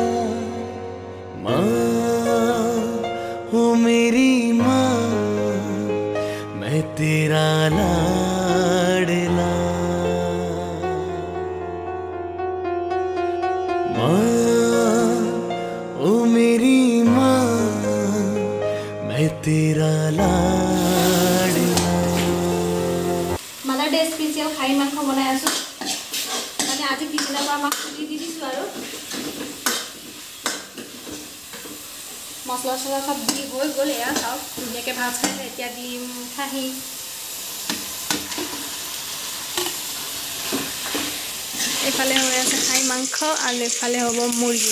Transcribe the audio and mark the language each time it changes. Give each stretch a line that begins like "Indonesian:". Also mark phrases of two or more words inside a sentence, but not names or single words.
Hindi: माँ हो मेरी माँ, मैं तेरा लाडला। माँ ओ मेरी माँ, मैं तेरा लाडला।
English: Mother Day special
Assamese: খাহী মাংস বনাই আছোঁ, মানে আজি পিছদিনাৰ পৰা আমাক খুলি দি দিছোঁ আৰু মছলা চছলা চব দি হৈ গ'ল। এয়া চাওক ধুনীয়াকৈ ভাজ খাইছে। এতিয়া দিম খাহী। এইফালে হৈ আছে খাহী মাংস আৰু এইফালে হ'ব মুৰ্গী।